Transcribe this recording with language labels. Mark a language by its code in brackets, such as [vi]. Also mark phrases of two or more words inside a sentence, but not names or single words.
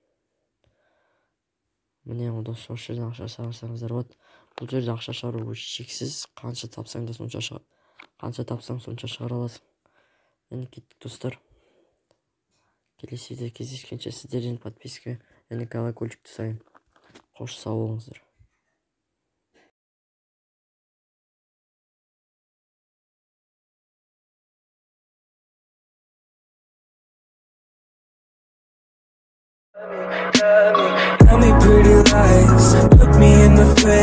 [kk] Міне осы жерден ақша шығарсаңыздар болады. Бұл жерде ақша шығару шексіз, қанша тапсаң сонша шығара аласың. Енді кеттік достар. Келесі видеода кездескенше сіздерден подписка және колокольчикті сұраймын. Қош сау болыңыздар. [en] Tell me pretty lies, look me in the face.